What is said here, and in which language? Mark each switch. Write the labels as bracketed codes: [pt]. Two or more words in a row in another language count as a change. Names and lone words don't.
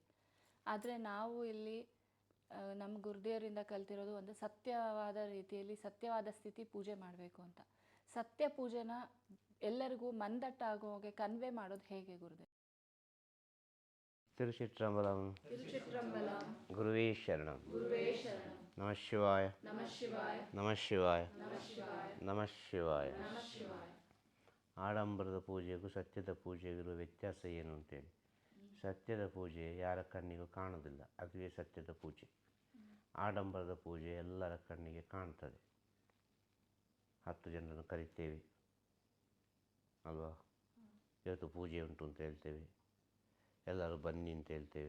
[kn] ಆದರೆ ನಾವು ಇಲ್ಲಿ ನಮ್ಮ ಗುರುದೇವರಿಂದ ಕಲ್ತಿರೋದು ಒಂದು ಸತ್ಯವಾದ ರೀತಿಯಲ್ಲಿ ಸತ್ಯವಾದ ಸ್ಥಿತಿ ಪೂಜೆ ಮಾಡಬೇಕು ಅಂತ. ಸತ್ಯ ಪೂಜೆನ ಎಲ್ಲರಿಗೂ ಮಂದಟ್ಟಾಗೋ ಹಾಗೆ ಕನ್ವೆ ಮಾಡೋದು ಹೇಗೆ ಗುರುದೇವ್? ತಿರುಚಿಟ್ರಂಬಲಂ. [sa] ಗುರುವೇ ಶರಣಂ. ನಮಃ ಶಿವಾಯ. ನಮಃ ಶಿವಾಯ. ನಮಃ ಶಿವಾಯ. [kn] ಆಡಂಬರದ ಪೂಜೆಗೂ ಸತ್ಯದ ಪೂಜೆಗೂ ಇರುವ ವ್ಯತ್ಯಾಸ ಏನು ಅಂತೇಳಿ. ಸತ್ಯದ ಪೂಜೆ ಯಾರ ಕಣ್ಣಿಗೂ ಕಾಣೋದಿಲ್ಲ, ಅದುವೇ ಸತ್ಯದ ಪೂಜೆ. ಆಡಂಬರದ ಪೂಜೆ ಎಲ್ಲರ ಕಣ್ಣಿಗೆ ಕಾಣ್ತದೆ. 10 ಜನರನ್ನು ಕರಿತೇವೆ ಅಲ್ವಾ, ಇವತ್ತು ಪೂಜೆ ಉಂಟು ಅಂತ ಹೇಳ್ತೇವೆ, ಎಲ್ಲರೂ ಬನ್ನಿ ಅಂತ ಹೇಳ್ತೇವೆ.